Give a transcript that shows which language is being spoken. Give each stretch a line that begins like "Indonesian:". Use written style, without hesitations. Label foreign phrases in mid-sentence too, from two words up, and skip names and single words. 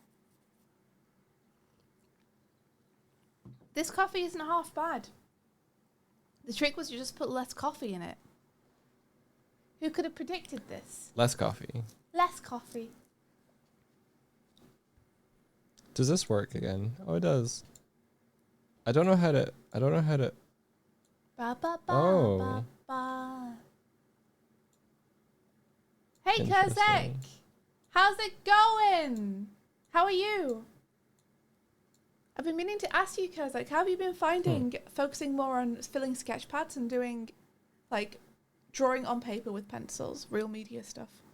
English: This coffee isn't half bad. The trick was you just put less coffee in it. Who could have predicted this? Less coffee. Less coffee. Does this work again? Oh, it does. I don't know how to. Ba, ba, ba, Oh. ba, ba. Hey, Interesting. Kurzek! How's it going? How are you? I've been meaning to ask you, Kurzek, how have you been finding focusing more on filling sketch pads and doing, like, drawing on paper with pencils, real media stuff?